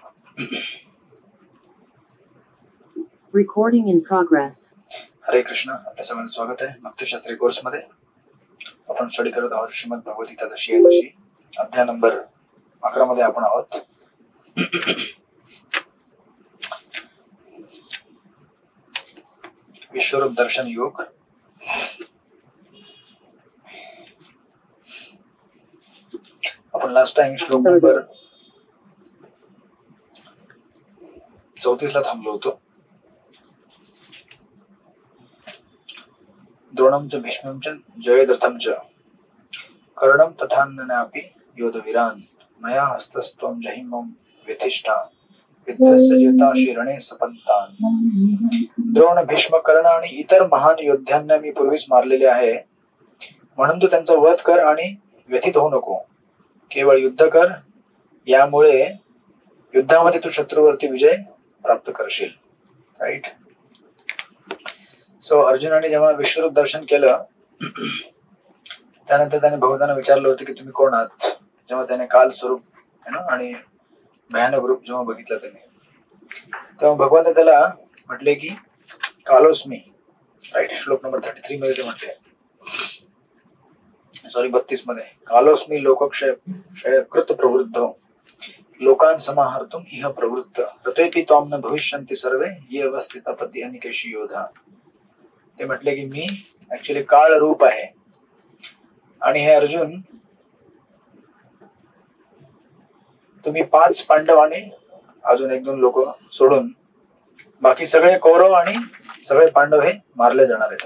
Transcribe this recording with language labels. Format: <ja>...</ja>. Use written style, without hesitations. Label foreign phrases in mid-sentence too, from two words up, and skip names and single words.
<en>Recording in progress.</en> <mr>हरे कृष्ण. आपल्या सगळ्यांचं स्वागत आहे भक्तिशास्त्री कोर्स मध्ये. आपण स्टडी करत आहोत श्रीमद भगवद्गीता जशी आहे तशी. अध्याय नंबर 11 मध्ये आपण आहोत. विश्वरूप दर्शन योग. आपण लास्ट टाइम श्लोक नंबर 34 ला थांबलो होतो.</mr> <sa>द्रोणं च भीष्मं च जयद्रथं च कर्णं तथान्यनापि योधवीरान् मया हस्तस्त्वं जहिमं व्यथिष्ठा विध्वस्य जेताशि रणे सपंतान्.</sa> <mr>द्रोण, भीष्म, कर्ण आणि इतर महान योद्ध्यांना मी पूर्वीच मारलेले आहे, म्हणून तू त्यांचा वध कर आणि व्यथित होऊ नको. केवळ युद्ध कर, यामुळे युद्धामध्ये तू शत्रूवरती विजय प्राप्त करशील. राईट. सो अर्जुनाने जेव्हा विश्वरूप दर्शन केलं त्यानंतर त्याने भगवंतांना विचारलं होतं की तुम्ही कोण आहात. जेव्हा त्याने काल स्वरूप आणि भयानक रूप जेव्हा बघितलं त्याने, तेव्हा भगवंत त्याला म्हटले की कालोस्मी. राईट. श्लोक नंबर 33 मध्ये ते म्हटले, सॉरी 32 मध्ये,</mr> <sa>कालोस्मी लोकक्षय कृत प्रवृद्ध लोकान समाहर्तुम इह प्रवृत्त रतेपि त्वाम न भविष्यन्ति सर्वे ये अवस्थित पद्य अनिकेशी योधा.</sa> <mr>ते म्हटले की मी ऍक्च्युली काळ रूप आहे आणि हे अर्जुन तुम्ही 5 पांडव आणि अजून 1-2 लोक सोडून बाकी सगळे कौरव आणि सगळे पांडव हे मारले जाणार आहेत.</mr>